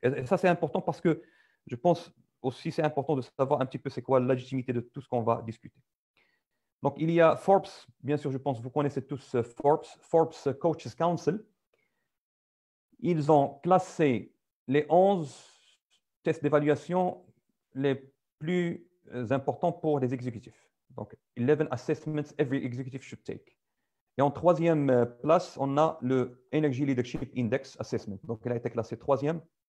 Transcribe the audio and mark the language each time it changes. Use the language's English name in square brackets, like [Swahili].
[French] Et ça, c'est important parce que je pense aussi c'est important de savoir un petit peu c'est quoi la légitimité de tout ce qu'on va discuter. Donc, il y a Forbes, bien sûr, je pense que vous connaissez tous Forbes Coaches Council. Ils ont classé les 11 tests d'évaluation les plus importants pour les exécutifs. [English] Donc, 11 assessments every executive should take. [French] Et en troisième place, on a le Energy Leadership Index Assessment. Donc, elle a été classée troisième.